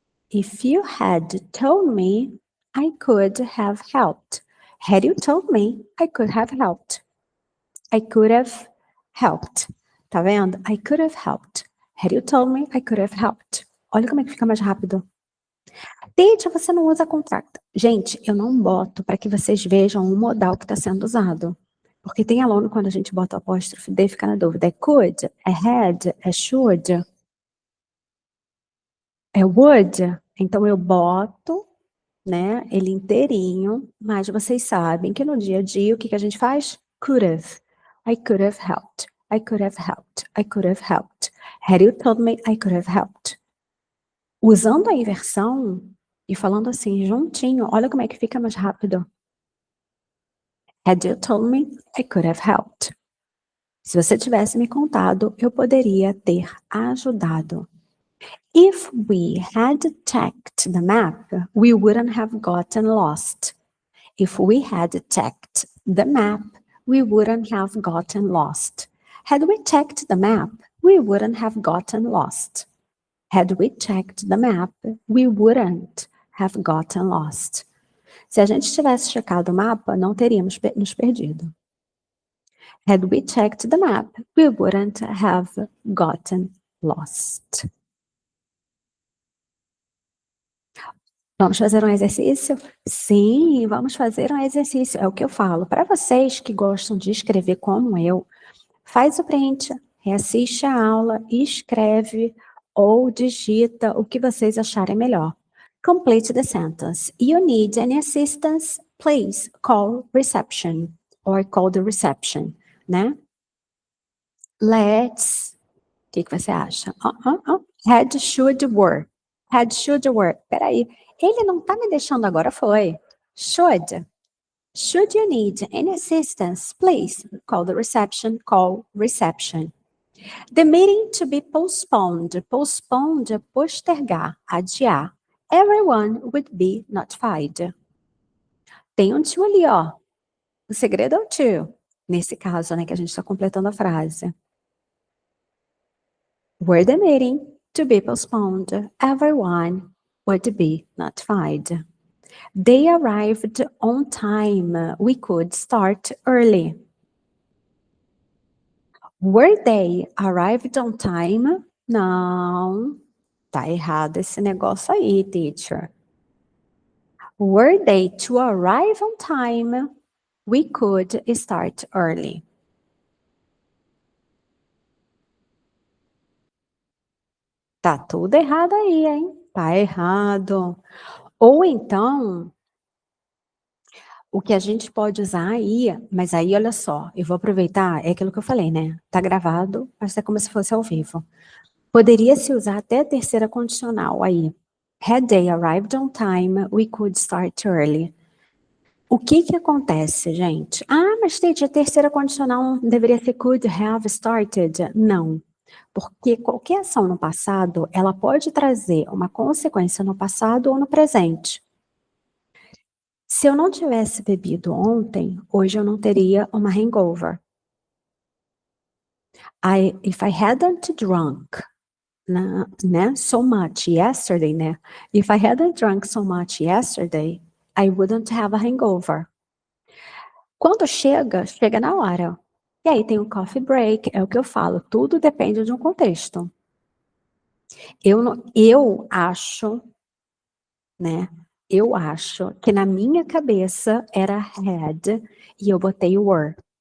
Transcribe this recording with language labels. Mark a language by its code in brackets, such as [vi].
[en] If you had told me, I could have helped. Had you told me, I could have helped. I could have helped. [pt] Tá vendo? [en] I could have helped. Had you told me, I could have helped. [pt] Olha como é que fica mais rápido. Teacher, você não usa contract. Gente, eu não boto para que vocês vejam o modal que está sendo usado. Porque tem aluno, quando a gente bota o apóstrofe D, fica na dúvida. É could? É had? É should? É would? Então eu boto, né, ele inteirinho, mas vocês sabem que no dia a dia o que a gente faz? [en] Could have. I could have helped. I could have helped. I could have helped. Had you told me, I could have helped. [pt] Usando a inversão e falando assim juntinho, olha como é que fica mais rápido. [en] Had you told me, I could have helped. [pt] Se você tivesse me contado, eu poderia ter ajudado. [en] If we had checked the map, we wouldn't have gotten lost. If we had checked the map, we wouldn't have gotten lost. Had we checked the map, we wouldn't have gotten lost. Had we checked the map, we wouldn't have gotten lost. [pt] Se a gente tivesse checado o mapa, não teríamos nos perdido. [en] Had we checked the map, we wouldn't have gotten lost. [pt] Vamos fazer um exercício? Sim, vamos fazer um exercício. É o que eu falo. Para vocês que gostam de escrever como eu, faz o print, reassiste a aula, escreve ou digita o que vocês acharem melhor. [en] Complete the sentence. You need any assistance? Please call reception or call the reception, né? Let's. [pt] O que você acha? [en] Had, should, were. Had, should, were. Peraí. [pt] Ele não tá me deixando agora, foi. [en] Should. Should you need any assistance, please call the reception. Call reception. The meeting to be postponed. [pt] Postponed é postergar, adiar. [en] Everyone would be notified. [pt] Tem um to ali, ó. O segredo é o to. Nesse caso, né, que a gente está completando a frase. [en] Were the meeting to be postponed, everyone would be notified. They arrived on time. We could start early. Were they arrived on time? [pt] Não, tá errado esse negócio aí, teacher. [en] Were they to arrive on time? We could start early. [pt] Tá tudo errado aí, hein? Tá errado. Ou então, o que a gente pode usar aí, mas aí olha só, eu vou aproveitar, é aquilo que eu falei, né? Tá gravado, mas é como se fosse ao vivo. Poderia se usar até a terceira condicional aí. [en] Had they arrived on time, we could start early. [pt] O que acontece, gente? Ah, mas a terceira condicional deveria ser [en] could have started. [pt] Não, porque qualquer ação no passado, ela pode trazer uma consequência no passado ou no presente. Se eu não tivesse bebido ontem, hoje eu não teria uma hangover. [en] If I hadn't drunk, né, so much yesterday, né? If I hadn't drunk so much yesterday, I wouldn't have a hangover. [pt] Quando chega, chega na hora. E aí tem o coffee break, é o que eu falo, tudo depende de um contexto. Eu acho, né? Eu acho que na minha cabeça era had e eu botei were.